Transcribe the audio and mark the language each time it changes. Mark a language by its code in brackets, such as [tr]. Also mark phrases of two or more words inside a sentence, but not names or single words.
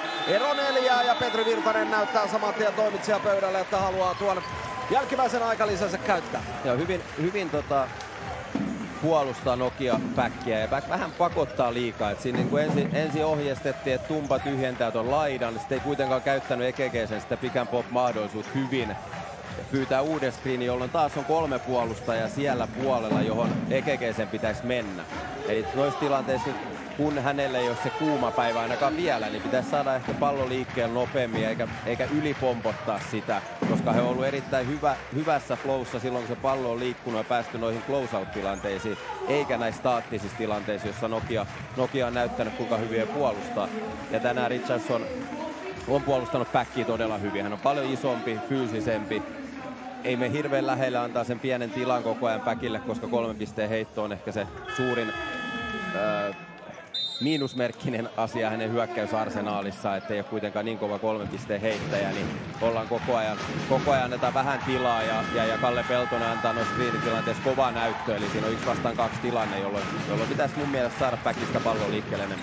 [fi] Ero 4 ja Petri Virtanen näyttää saman tien toimitsija pöydälle, että haluaa tuon jälkimmäisen aikalisänsä käyttää. Ja hyvin puolustaa Nokia backia ja back vähän pakottaa liikaa. Et siinä niin ensin ohjeistettiin, että Tumpa tyhjentää ton laidan, sitten ei kuitenkaan käyttänyt EGG:sen sitä [en] pick and pop [fi] -mahdollisuutta hyvin. Pyytää uuden screenin, jolloin taas on 3 puolustajaa siellä puolella, johon EGG:sen pitäisi mennä. Eli noissa tilanteissa, kun hänelle ei ole se kuuma päivä ainakaan vielä, niin pitäisi saada ehkä pallo liikkeelle nopeammin eikä ylipompottaa sitä, koska he on ollut erittäin hyvässä flowssa silloin, kun se pallo on liikkunut ja päästy noihin close-out-tilanteisiin, eikä näissä staattisissa tilanteissa, jossa Nokia on näyttänyt kuinka hyviä puolustaa. Ja tänään Richardson on puolustanut backia todella hyvin. Hän on paljon isompi, fyysisempi. Ei me hirveän lähellä antaa sen pienen tilan koko ajan backille, koska 3 pisteen heitto on ehkä se suurin miinusmerkkinen asia hänen hyökkäysarsenaalissa, ettei ole kuitenkaan niin kova 3 pisteen heittäjä, niin ollaan koko ajan annetaan vähän tilaa ja Kalle Peltonen antaa noissa screenitilanteissa kovaa näyttöä, eli siinä on 1-2 tilanne, jolloin pitäisi mun mielestä saada backista pallon liikkeelle enemmän.